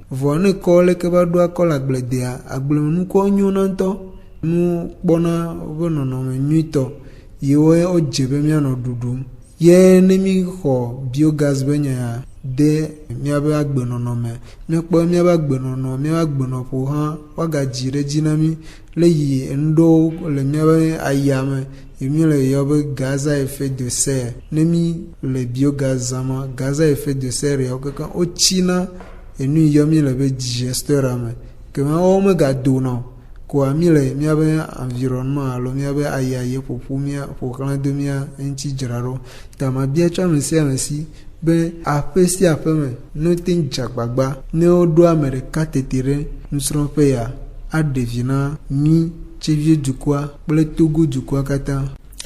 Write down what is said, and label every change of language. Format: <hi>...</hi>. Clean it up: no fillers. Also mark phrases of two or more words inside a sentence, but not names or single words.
<ee>Vɔ ne kɔ leke va ɖo akɔ le agbledea agblemenukuwo nyona ŋutɔ nu kpɔna wobe nɔnɔme nyuitɔ yewo wodze be míanɔ ɖuɖum. Ye ne mi xɔ biogaz be nya de míabe agbenɔnɔme míakpɔ míabe agbenɔnɔ míabe agbenɔƒo hã woagadzi ɖe dzi na mi le yi enuɖewo le míabe ayame mi le yɔ be</ee> <fr>gaz à effet de serre.</fr> <ee>Ne mi le biogaz zama</ee> <fr>gaz à effet de serre</fr> <ee>yawo kekeŋ wotsina enu yɔ mi le be digesteur me ke ma wo megadona o koa mi le míabe environnement alo míabe ayaye ƒoƒu mía ƒoxlã do mía eŋuti dzra ɖo. Ta ma bia tso ame sia ame si be aƒe sia aƒe me ne wote ŋu dze agbagba ne woɖo ame ɖeka tete ɖe nusrɔ̃ƒe ya aɖe vi na mi tsevi dukɔa kple Togo dukɔa katã.</ee>